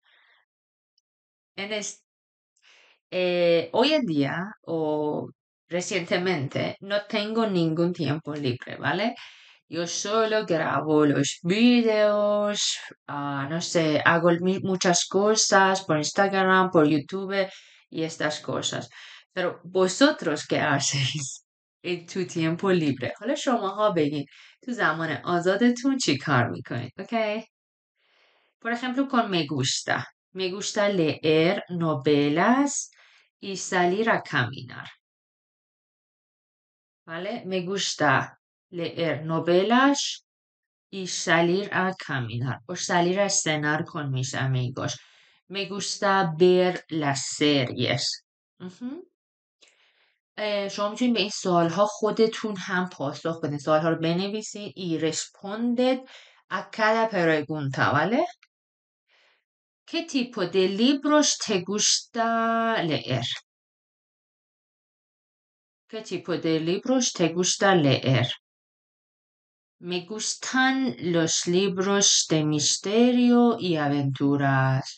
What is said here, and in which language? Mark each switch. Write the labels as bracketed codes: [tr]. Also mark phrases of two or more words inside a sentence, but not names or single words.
[es] En es- hoy en día o recientemente no tengo ningún tiempo libre, ¿vale? Yo solo grabo los videos, no sé, hago muchas cosas por Instagram, por YouTube y estas cosas. Pero vosotros qué hacéis en tu tiempo libre؟ [fa] حالا شماها بگین تو زمان آزادتون چی کار میکنید؟ [es] Okay? Por ejemplo, con me gusta. Me gusta leer novelas y salir a caminar. ¿Vale? Me gusta leer novelas y salir a caminar o salir a cenar con mis amigos. Me gusta ver las series. Ujú. [fa] شما میتونید به این سوالها خودتون هم پاسخ بدین. سوالها رو بنویسید [es] y responded a cada pregunta, ¿vale? ¿Qué tipo de libros te gusta leer? ¿Qué tipo de libros te gusta leer? Me gustan los libros de misterio y aventuras.